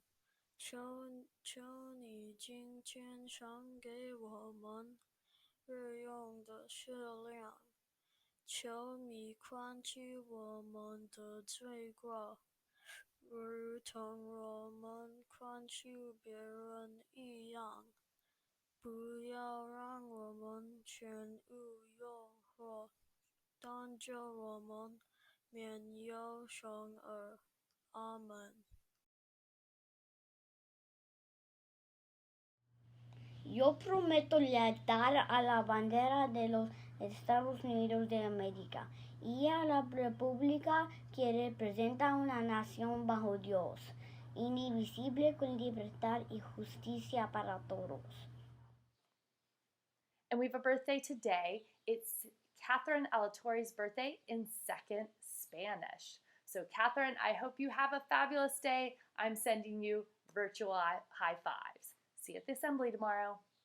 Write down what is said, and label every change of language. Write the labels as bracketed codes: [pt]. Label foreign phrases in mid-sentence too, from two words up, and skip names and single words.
[zh] 求你今天赏给我们日用的食粮，求你宽恕我们的罪过，如同我们宽恕别人一样，不要让我们陷入诱惑，但救我们免有凶恶。阿门。 [es] Yo prometo lealtad a la bandera de los Estados Unidos de América y a la república que representa una nación bajo Dios, indivisible, con libertad y justicia para todos. [en] And we have a birthday today. It's Catherine Alatorre's birthday in second Spanish. So Catherine, I hope you have a fabulous day. I'm sending you virtual high fives. See you at the assembly tomorrow.